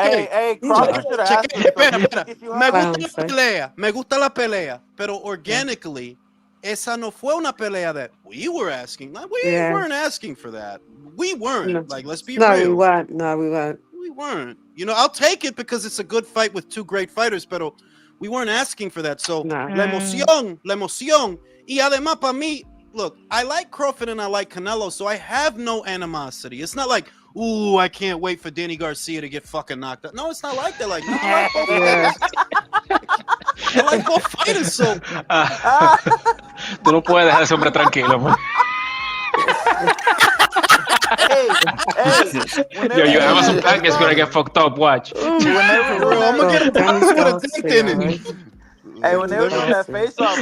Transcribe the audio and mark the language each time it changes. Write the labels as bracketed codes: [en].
[en] Hey, Crawford should have asked. [es] Espera. Me gusta la pelea, pero [en] organically, [es] esa no fue una pelea [en] that we were asking. We weren't asking for that. We weren't. No. Like, let's be real. No, we weren't. We weren't. I'll take it because it's a good fight with two great fighters, [es] pero [en] we weren't asking for that. So, [es] la emoción. Y además, para mí, [en] look, I like Crawford and I like Canelo, so I have no animosity. It's not like, ooh, I can't wait for Danny Garcia to get fucking knocked out. No, it's not like that. Like, no, I like both fighters, so. [es] Tú no puedes dejar ese hombre tranquilo, [en] man. Yo, you have some pack is gonna get fucked up. Watch. I'm gonna get a box with a dick in it. Hey, when they were doing that face off,